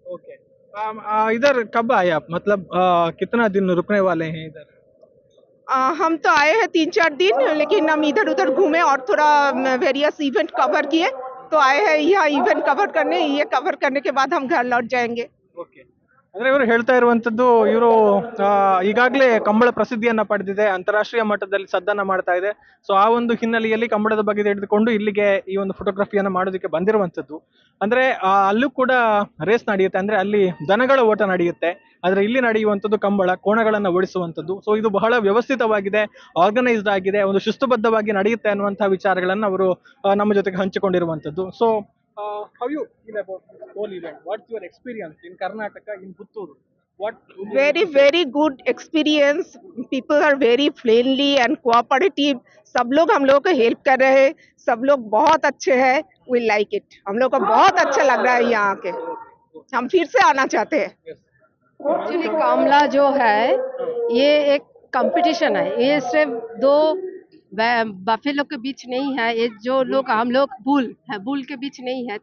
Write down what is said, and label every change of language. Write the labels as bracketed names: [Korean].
[Hindi] Okay, इधर कब आए आप? मतलब कितना दिन रुकने वाले हैं इधर? हम तो आए हैं 3-4 दिन, लेकिन हम इधर उधर घूमे और थोड़ा वेरियस इवेंट कवर किए। तो आए हैं यहाँ इवेंट कवर करने, ये कवर करने के बाद हम घर लौट जाएंगे। ओके, [Kannada] ಅಂದ್ರೆ ಇವರು ಹೇಳ್ತಾ ಇರುವಂತದ್ದು ಇವರು ಈಗಾಗಲೇ ಕಂಬಳ ಪ್ರಸಿದ್ಧಿಯನ್ನ ಪಡೆದಿದೆ, ಅಂತಾರಾಷ್ಟ್ರೀಯ ಮಟ್ಟದಲ್ಲಿ ಸದ್ದನ್ನ ಮಾಡ್ತಾ ಇದೆ. ಸೊ ಆ ಒಂದು ಹಿನ್ನೆಲೆಯಲ್ಲಿ ಕಂಬಳದ ಬಗ್ಗೆ ತಿಳಿದುಕೊಂಡು ಇಲ್ಲಿಗೆ ಈ ಒಂದು ಫೋಟೋಗ್ರಫಿಯನ್ನ ಮಾಡೋದಕ್ಕೆ ಬಂದಿರುವಂತದ್ದು. ಅಂದ್ರೆ ಅಲ್ಲೂ ಕೂಡ ರೇಸ್ ನಡೆಯುತ್ತೆ, ಅಂದ್ರೆ ಅಲ್ಲಿ ದನಗಳ ಓಟ ನಡೆಯುತ್ತೆ. ಆದ್ರೆ ಇಲ್ಲಿ ನಡೆಯುವಂತದ್ದು ಕಂಬಳ ಕೋಣಗಳನ್ನ ಓಡಿಸುವಂತದ್ದು. ಸೊ ಇದು ಬಹಳ ವ್ಯವಸ್ಥಿತವಾಗಿದೆ, ಆರ್ಗನೈಸ್ಡ್ ಆಗಿದೆ, ಒಂದು ಶಿಸ್ತುಬದ್ಧವಾಗಿ ನಡೆಯುತ್ತೆ ಅನ್ನುವಂತಹ ವಿಚಾರಗಳನ್ನ ಅವರು ನಮ್ಮ ಜೊತೆಗೆ ಹಂಚಿಕೊಂಡಿರುವಂತದ್ದು. So [English] how you feel about this whole event? What's your experience in Karnataka, in Puttur? What very very good experience. People are very friendly and cooperative. [Hindi] सब लोग हम लोग को हेल्प कर रहे हैं, सब लोग बहुत अच्छे हैं. [English] We like it. [Hindi] हम लोग को बहुत अच्छा लग रहा है यहाँ के, हम फिर से आना चाहते हैं. एक्चुअली कामला जो है ये एक कंपटीशन है, ये सिर्फ दो बफेलो के बीच नहीं है, ये जो लोग हम लोग बुल के बीच नहीं है.